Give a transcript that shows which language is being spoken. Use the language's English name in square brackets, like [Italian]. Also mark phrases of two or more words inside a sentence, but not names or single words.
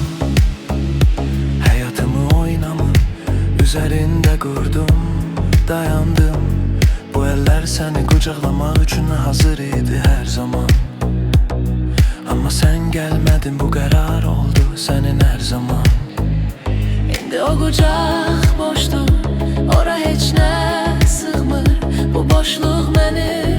[Turkish] Hayatımı oynamın üzerinde kurdum, dayandım. Bu eller seni kucaklamak için hazır idi her zaman. Ama sen gelmedin, bu karar oldu senin her zaman. [Azerbaijani] İndi o kucak boşdur, ora heç nə sığmır. Bu boşluq məni